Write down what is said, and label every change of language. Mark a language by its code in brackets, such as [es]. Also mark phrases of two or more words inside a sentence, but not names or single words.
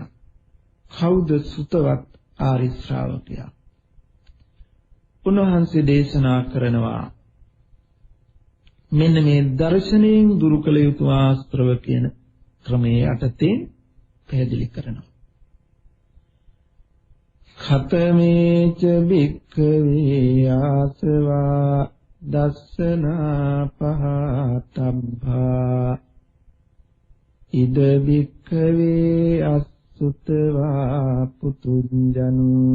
[si] කවුද ශ්‍රුතවත් ආරි ශ්‍රාවකයා? උන්වහන්සේ දේශනා කරනවා මෙන්න මේ දර්ශනයෙන් දුරු කළ යුතු ආස්ත්‍රව කියන ක්‍රමයේ යටතේ පැහැදිලි කරනවා. [pi] ඛතමේච භික්ඛවේ ආසවා දස්සනා පහතබ්බා ඉද භික්ඛවේ අසුතවා පුතුංජනු